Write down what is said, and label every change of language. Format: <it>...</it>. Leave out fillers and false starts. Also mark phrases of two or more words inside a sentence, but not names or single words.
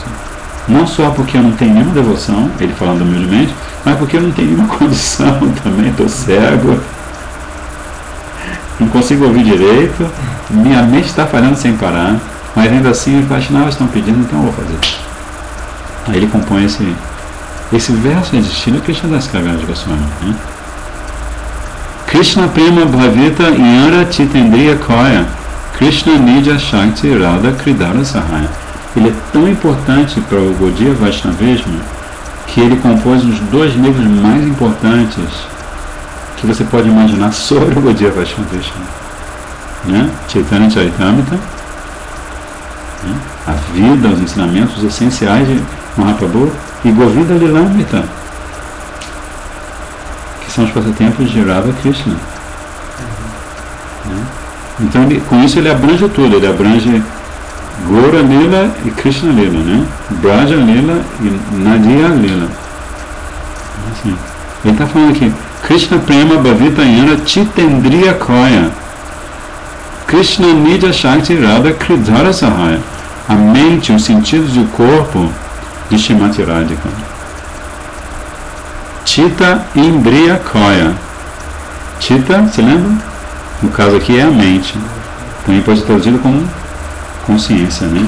<pt>Não só porque eu não tenho nenhuma devoção, ele falando humildemente, mas porque eu não tenho nenhuma condição também, estou cego, não consigo ouvir direito, minha mente está falhando sem parar, mas ainda assim os Vaishnavas estão pedindo, então eu vou fazer. Aí ele compõe esse verso de Srila Krishna Das Kaviraj Goswami, né?</pt> <bn>কৃষ্ণ প্রেম ভাবিত যার চিতেন্দ্রিয় কোয় কৃষ্ণ নিজ শক্তি রাধা ক্রীড়ার সহায়.</bn> <pt>Ele é tão importante para o Gaudiya Vaishnavismo que ele compôs os 2 livros mais importantes que você pode imaginar sobre o Gaudiya Vaishnavismo, né? Chaitanya Charitamrita, né? A vida, os ensinamentos essenciais de Mahaprabhu, e Govindha Lilamrita, que são os passatempos de Radha Krishna, né? Então com isso ele abrange tudo, ele abrange Gaura Lila e Krishna Lila, né? Braja Lila e Nadia Lila. Assim, ele está falando aqui:</pt> <bn>কৃষ্ণ প্রেম ভাবিত যান চিতেন্দ্রিয় কোয় কৃষ্ণ নিজ শক্তি রাধা ক্রীড়ার সহায়.</bn> <pt>A mente, os sentidos e o corpo de Shrimati Radhika.</pt> <bn>চিত্ত ইন্দ্রিয় কোয়.</bn> <pt>Chitta, você lembra? No caso aqui é a mente. Também pode ser traduzido como consciência, né?</pt>